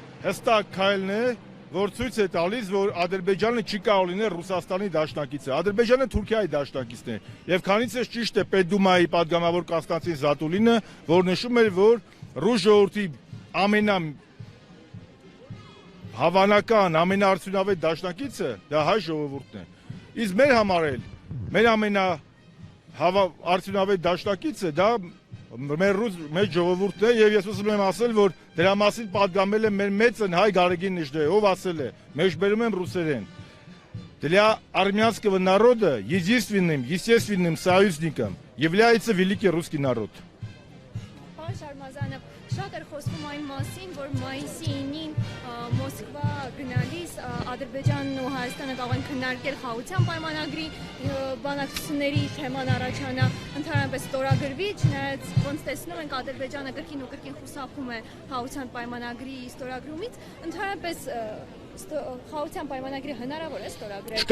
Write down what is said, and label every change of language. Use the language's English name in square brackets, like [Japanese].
[Armenian] հստակ քայլն է, որ ցույց է տալիս, որ Ադրբեջանը չի կարող լինել Ռուսաստանի դաշնակիցը։ Ադրբեջանը Թուրքիայի դաշնակիցն է։ Եվ քանիցս ճիշտ է Պետդումայի падգամավոր Կոստանտին Զատուլինը, որ նշում էր, որ ռուս ժողովրդի ամենահավանական, ամենաարդյունավետ դաշնակիցը դա հայ ժողովուրդն է։ Իսկ մեր համար էլ մեր ամենաարդյունավետ դաշնակիցը դա մեր ժողովուրդն է եւ ես ուզում եմ ասել, որ դրա մասին պատգամել է մեր մեծն հայ Գարեգին Նիժդեը, ով ասել է, մեջբերում եմ ռուսերեն. [Russian] Для армянского народа единственным, естественным союзником является великий русский народ. [Armenian] Պարոն Շարմազանով, շատ էր խոսվում այն մասին, որ մայիսի 9-ին Մոսկվա գնալիս Ադրբեջանն ու Հայաստանը կարող են քննարկել խաղաղության պայմանագրի բանակցությունների թեման առաջանա, ընդհանրապես ստորագրվի, չնայած ոնց տեսնում ենք Ադրբեջանը կրկին ու կրկին խուսափում է խաղաղության պայմանագրի ստորագրումից, ընդհանրապես խաղաղության պայմանագրի հնարավոր է ստորագրել։